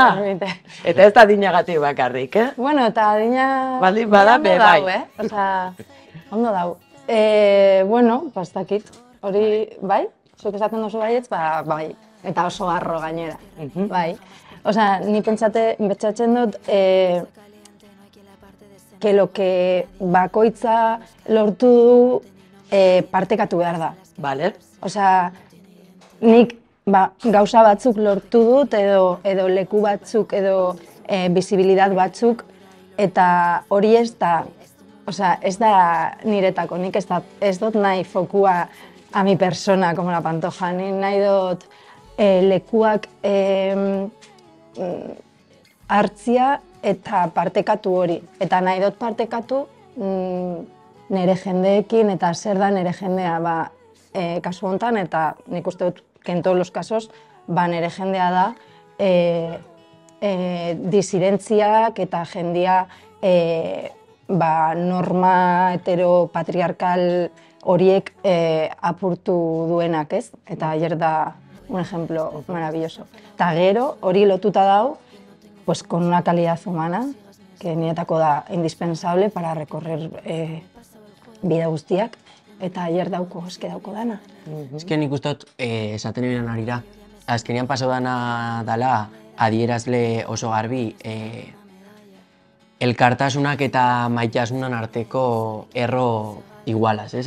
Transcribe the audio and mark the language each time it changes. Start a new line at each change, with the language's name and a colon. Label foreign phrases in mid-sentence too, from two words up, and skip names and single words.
Basque: Eta ez da adinagatik bakarrik, eh? Bueno, eta adina... Baldin bada, be bai. Osea, ondo dau. Bueno, ez dakit. Hori, bai? Zuk esaten duzu baietz, bai. Eta oso harro gainera, bai. Osea, ni pentsatzen dut,
Spanish: que lo que
Basque: bakoitza lortu du partekatu behar da. Bale. Osea, nik gauza batzuk lortu dut edo leku batzuk edo bizibilidad batzuk, eta hori ez da niretako, nik ez dut nahi fokua
Spanish: a mi persona, como la Pantoja,
Basque: ni nahi dut lekuak hartzia eta partekatu hori. Eta nahi dut partekatu nire jendeekin eta zer da nire jendea kasu honetan, eta nik uste dut
Spanish: que en todos los casos
Basque: nire jendea da disidentziak eta jendia norma heteropatriarkal horiek apurtu duenak, ez?
Spanish: Eta Aier da un ejemplo maravilloso.
Basque: Eta gero hori lotuta dau,
Spanish: pues con una calidad humana, que
Basque: niretako da
Spanish: indispensable para recorrer
Basque: bide guztiak, eta Aier dauko dana. Eske nik uste dut, esaten ebinan arira, azkenean pasau dana dala adierazle oso garbi, elkartasunak eta maitasunan arteko erro igualaz, ez?